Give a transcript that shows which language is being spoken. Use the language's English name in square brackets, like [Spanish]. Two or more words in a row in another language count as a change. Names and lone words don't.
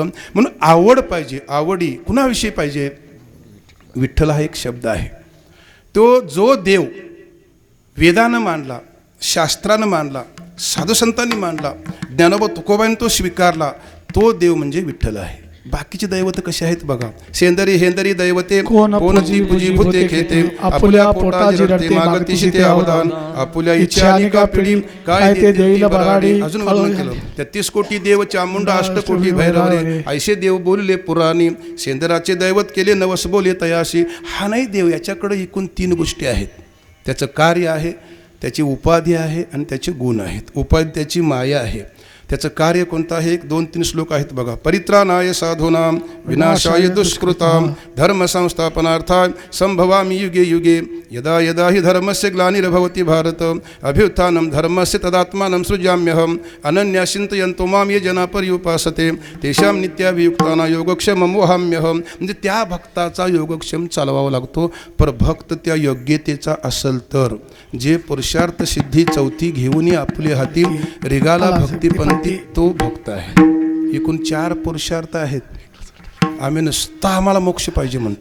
[Marathi] म्हणून आवड पाहिजे. आवडी कुणाविषयी पाहिजे? विठ्ठल हा एक शब्द आहे. तो जो देव वेदानं मानला, शास्त्रानं मानला, साधुसंतांनी मानला, ज्ञानोबा तुकोबांनी तो स्वीकारला, तो देव म्हणजे विठ्ठल आहे. बाकीचे दैवत कसे आहेत बघा. सेंदरी हेंदरी दैवते कोणची पूजी भूते खेते, आपुल्या पोटाची रडते मागतीशी ते अवदान, आपुल्या इच्छा आणि का पिढी काय ते देईल बराडी. अजून वर्णन केलं. 33 कोटी देव चामुंडा अष्टकोटी भैरव रे, ऐसे देव बोलले पुराणी, सेंदराचे दैवत केले नवस बोले तयाशी. हा नाही देव. याच्याकडे एकूण 3 गोष्टी आहेत. त्याचं कार्य आहे, त्याची उपाधी आहे आणि त्याचे गुण आहेत. उपाधी त्याची माया आहे. त्याचं कार्य कोणतं आहे? 1-2-3 श्लोक आहेत बघा. [Sanskrit] परित्राणाय साधूनां विनाशाय दुष्कृतां धर्म संस्थापनार्थाय संभवामि युगे युगे यदा यदा हि धर्मस्य ग्लानिर्भवति भारत अभ्युत्थानं धर्मस्य तदात्मानं सृजाम्यहम् अनन्या चिन्तयन्तो मां ये जना पर्युपासते तेषां नित्याभियुक्तानां योगक्षेमं वहाम्यहम्. [Marathi] म्हणजे त्या भक्ताचा योगक्षेम चालवावा लागतो. पर भक्त त्या योग्यतेचा असेल तर जे पुरुषार्थ सिद्धी चौथी घेऊन आपले हाती रिगाला भक्तीपंथी तो भक्त आहे. एकूण 4 पुरुषार्थ आहेत. आम्ही नुसता आम्हाला मोक्ष पाहिजे म्हणतो.